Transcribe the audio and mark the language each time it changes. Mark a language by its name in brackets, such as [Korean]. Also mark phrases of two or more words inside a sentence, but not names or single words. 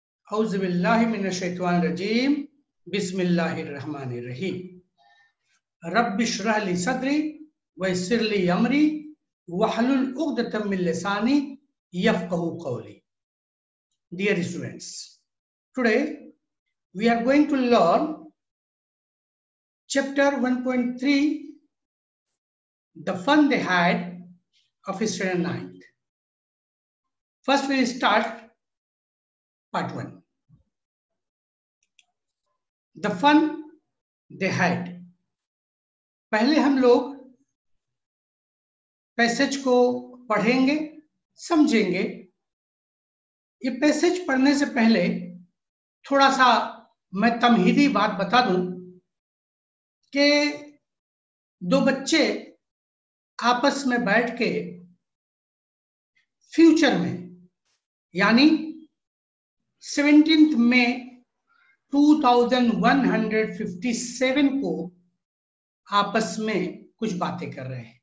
[Arabic] أعوذ بالله من الشيطان الرجيم بسم الله الرحمن الرحيم رب اشرح لي صدري ويسر لي أمري واحلل عقدة من لساني يفقهوا قولي. [English] Dear students, today we are going to learn chapter 1.3, the fun they had of standard 9th. First we will start part 1. The fun they had. [Hindi] पहले हम लोग पैसेज को पढ़ेंगे, समझेंगे. ये पैसेज पढ़ने से पहले थोड़ा सा मैं तमहीदी बात बता दूं कि दो बच्चे आपस में बैठ के फ्यूचर में यानी 17 मई 2157 को आपस में कुछ बातें कर रहे हैं.